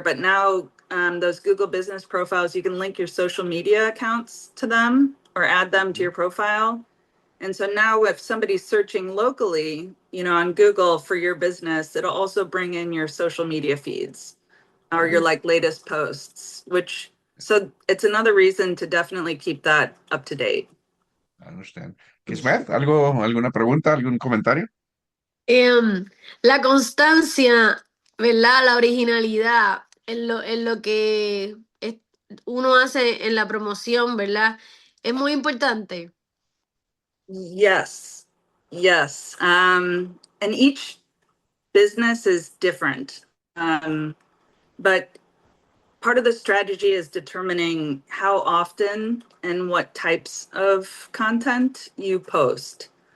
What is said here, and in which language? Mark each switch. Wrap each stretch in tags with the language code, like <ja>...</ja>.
<en>But now those Google business profiles, you can link your social media accounts to them or add them to your profile. And so now if somebody's searching locally, you know, on Google for your business, it'll also bring in your social media feeds or your like latest posts, which so it's another reason to definitely keep that up to date. I understand.</en> <es>Kismet, alguna pregunta, algún comentario? La constancia, ¿verdad? La originalidad en lo que uno hace en la promoción, ¿verdad? Es muy importante.</es> <en>Yes. Yes. And each business is different. But part of the strategy is determining how often and what types of content you post.</en>